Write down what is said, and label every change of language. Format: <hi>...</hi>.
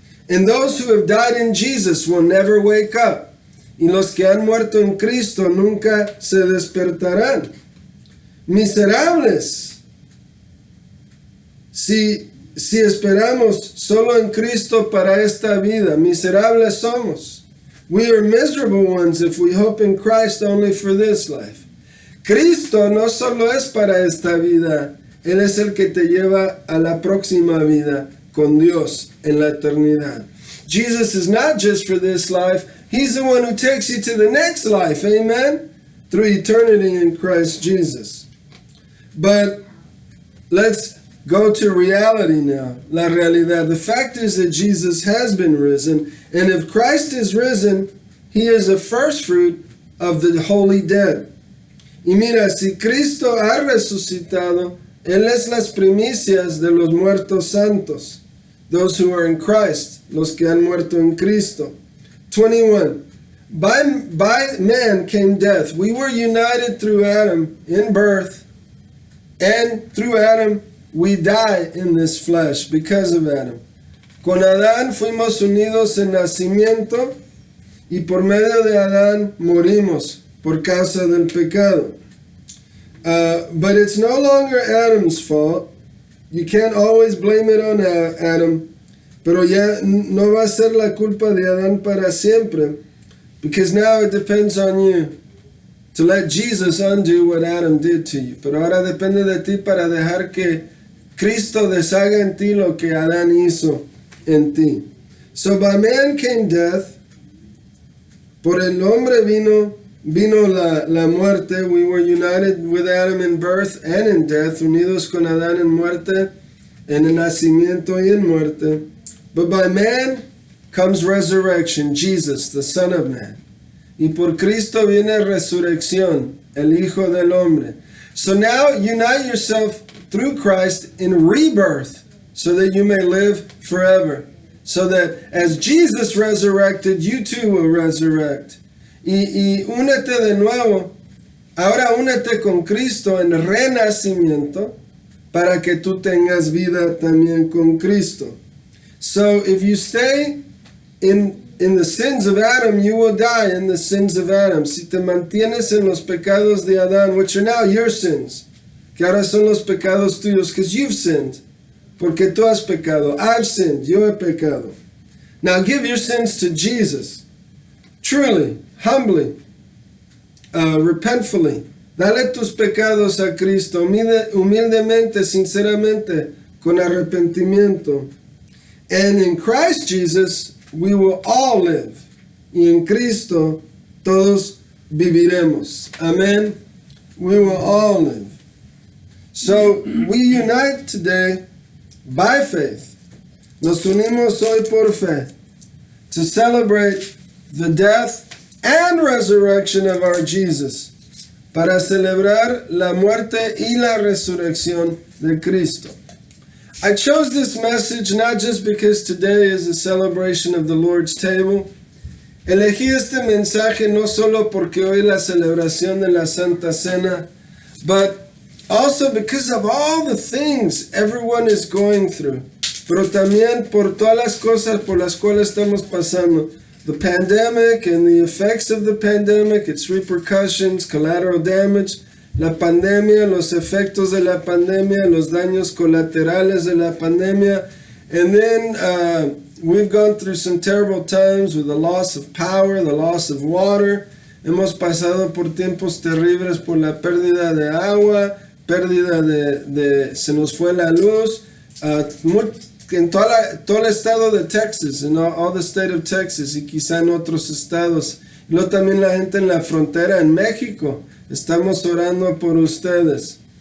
<en>And those who have died in Jesus will never wake up.</en> <es>Y los que han muerto en Cristo nunca se despertarán. Miserables. Si esperamos solo en Cristo para esta vida, miserables somos.</es> <en>We are miserable ones if we hope in Christ only for this life.</en> <es>Cristo no solo es para esta vida, Él es el que te lleva a la próxima vida con Dios en la eternidad.</es> <en>Jesus is not just for this life, He's the one who takes you to the next life, amen? Through eternity in Christ Jesus. But let's go to reality now,</en> <es>la realidad.</es> <en>The fact is that Jesus has been risen, and if Christ is risen, He is a first fruit of the holy dead.</en> <es>Y mira, si Cristo ha resucitado, Él es las primicias de los muertos santos,</es> <en>those who are in Christ,</en> <es>los que han muerto en Cristo.</es> <en>21. By man came death. We were united through Adam in birth, and through Adam we die in this flesh because of Adam.</en> <es>Con Adán fuimos unidos en nacimiento y por medio de Adán morimos por causa del pecado.</es> <en>But it's no longer Adam's fault. You can't always blame it on Adam.</en> <es>Pero ya no va a ser la culpa de Adán para siempre.</es> <en>Because now it depends on you to let Jesus undo what Adam did to you.</en> <es>Pero ahora depende de ti para dejar que Cristo deshaga en ti lo que Adán hizo en ti.</es> <en>So by man came death.</en> <es>Por el hombre vino la muerte.</es> <en>We were united with Adam in birth and in death.</en> <es>Unidos con Adán en muerte, en el nacimiento y en muerte.</es> <en>But by man comes resurrection, Jesus, the Son of Man.</en> <es>Y por Cristo viene resurrección, el Hijo del Hombre.</es> <en>So now unite yourself through Christ in rebirth, so that you may live forever. So that as Jesus resurrected, you too will resurrect.</en> <es>Y únete de nuevo, ahora únete con Cristo en renacimiento, para que tú tengas vida también con Cristo.</es> <en>So if you stay in the sins of Adam, you will die in the sins of Adam.</en> <es>Si te mantienes en los pecados de Adán,</es> <en>which are now your sins,</en> <es>que ahora son los pecados tuyos,</es> <en>because you've sinned,</en> <es>porque tú has pecado.</es> <en>I've sinned,</en> <es>yo he pecado.</es> <en>Now give your sins to Jesus, truly, humbly, repentfully.</en> <es>Dale tus pecados a Cristo, humildemente, sinceramente, con arrepentimiento.</es> <en>And in Christ Jesus, we will all live.</en> <es>Y en Cristo, todos viviremos.</es> <en>Amen. We will all live. So, we unite today by faith.</en> <es>Nos unimos hoy por fe</es> <en>to celebrate the death and resurrection of our Jesus.</en> <es>Para celebrar la muerte y la resurrección de Cristo.</es> <en>I chose this message not just because today is a celebration of the Lord's table.</en> <es>Elegí este mensaje no solo porque hoy es la celebración de la Santa Cena,</es> <en>but also because of all the things everyone is going through.</en> <es>Pero también por todas las cosas por las cuales estamos pasando.</es> <en>The pandemic and the effects of the pandemic, its repercussions, collateral damage.</en> <es>La pandemia, los efectos de la pandemia, los daños colaterales de la pandemia.</es> <en>And then we've gone through some terrible times with the loss of power, the loss of water.</en> <es>Hemos pasado por tiempos terribles por la pérdida de agua, pérdida se nos fue la luz. En todo el estado de Texas,</es> <en>in all the state of Texas,</en> <es>y quizá en otros estados. Y luego también la gente en la frontera en México. Estamos orando por ustedes.</es>